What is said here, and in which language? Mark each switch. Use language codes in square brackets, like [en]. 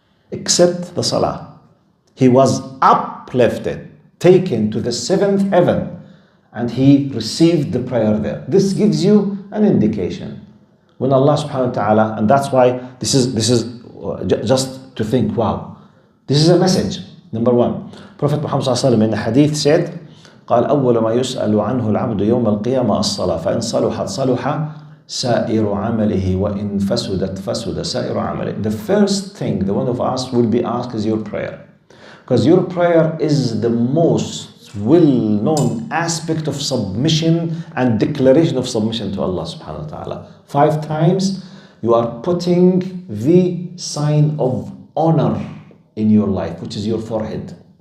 [en] Except the salah. He was uplifted, taken to the seventh heaven, and he received the prayer there. This gives you an indication. When Allah subhanahu wa ta'ala, and that's why this is just to think, wow, this is a message. Number one, Prophet Muhammad sallallahu alaihi wasallam in the hadith said, [ar] قال أول ما يسأل عنه العبد يوم القيامة الصلاة فإن صلحت صلح سائر عمله وإن فسدت فسد سائر عمله. [en] The first thing the one of us will be asked is your prayer. Because your prayer is the most well-known aspect of submission and declaration of submission to Allah subhanahu wa ta'ala. 5 times you are putting the sign of honor in your life, which is your forehead.